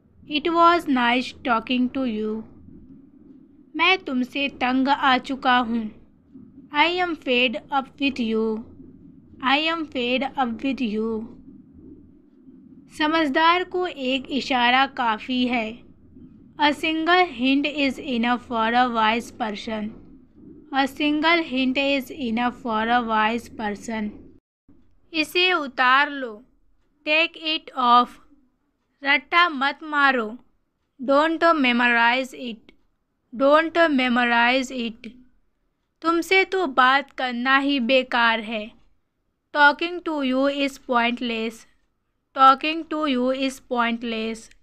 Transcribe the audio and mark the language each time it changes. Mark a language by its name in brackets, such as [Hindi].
[English] It was nice talking to you. [Hindi] मैं तुमसे तंग आ चुका हूँ। [English] I am fed up with you. I am fed up with you. [Hindi] समझदार को एक इशारा काफ़ी है। [English] A single hint is enough for a wise person. A single hint is enough for a wise person. [Hindi] इसे उतार लो। [English] Take it off. [Hindi] रट्टा मत मारो। [English] Don't memorize it. Don't memorize it. [Hindi] तुमसे तो बात करना ही बेकार है। [English] Talking to you is pointless. Talking to you is pointless.